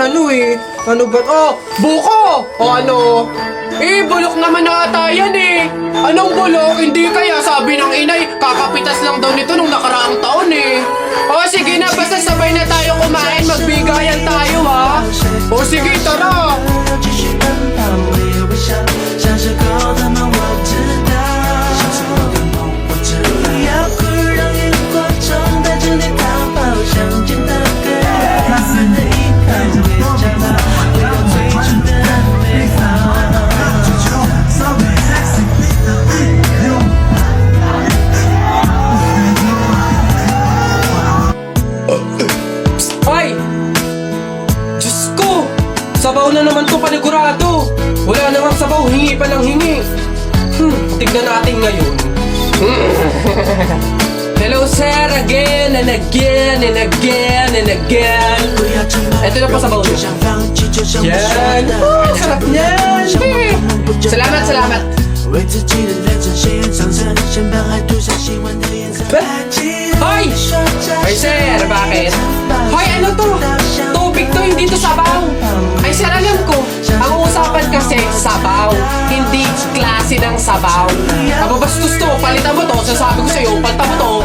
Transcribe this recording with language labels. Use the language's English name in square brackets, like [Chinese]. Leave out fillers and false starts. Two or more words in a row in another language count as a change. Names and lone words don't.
[Filipino] Ano ba? Buko! Ano? Bulok naman ata yan Anong bulok? Hindi kaya sabi ng inay, kakapitas lang daw nito nung nakaraang taon sige na, basta sabay na tayo kumain, magbigayan tayo ha. Sige, tara. [Chinese] 继续奔跑，我也微笑，像是狗的梦我知道，像是我的梦我知道，不要哭，让萤火虫带着你逃跑，乡间的歌，每次的依靠，会找到回到最初的美好。 [Filipino] Ay! Diyos ko! Sabaw na naman to panigurado! Wala namang sabaw, hingi pa ng hingi. Tignan natin ngayon. Hello sir, [English] again and again and again and again. [Filipino] Ito na po sabaw niyo. Yan! Sarap niyan! Salamat, salamat! [Chinese] 为自己的人生写上层，先把海涂上喜欢的颜色。 [Filipino] Hoy! Ay sir, bakit? Hoy, ano to? Tubig to, hindi to sabaw. Ay sir, alam ko. Ang usapan kasi, sabaw. Hindi klase ng sabaw. Bastos to, palitan mo to. Sasabi ko sa'yo, palitan mo to.